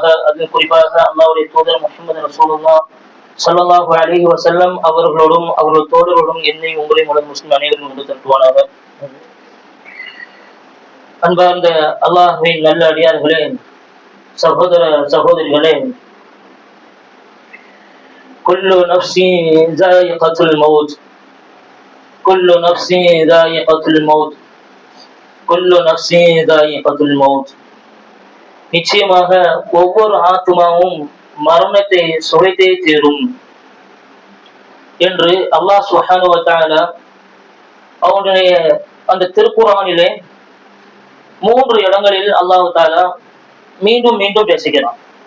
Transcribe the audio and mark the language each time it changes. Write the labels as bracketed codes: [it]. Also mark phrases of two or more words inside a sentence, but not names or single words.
[ta] அதில் குறிப்பாக அல்லாஹ்வுடைய தூதர் முஹம்மது [ar] رسول الله صلى الله عليه وسلم [ta] அவர்களோடும் அவர்கள் தோழரோடும் என்னை உங்களை முதல் முஸ்லிம் அனைவரும் ஒன்று திரட்டுவானாக. அன்பார்ந்த அல்லாஹ்வின் நல்ல அடியார்களே, சகோதர சகோதரிகளே, [ar] كل نفس ذائقة الموت كل نفس ذائقة الموت كل نفس ذائقة الموت. [ta] நிச்சயமாக ஒவ்வொரு ஆத்மாவும் மரணத்தை சுவைத்தே தீரும் என்று [ar] الله سبحانه وتعالى [ta] அவனுடைய அந்த திருக்குர்ஆனிலே 3 இடங்களில் அல்லாஹ் தஆலா மீண்டும் மீண்டும் பேசுகிறான்.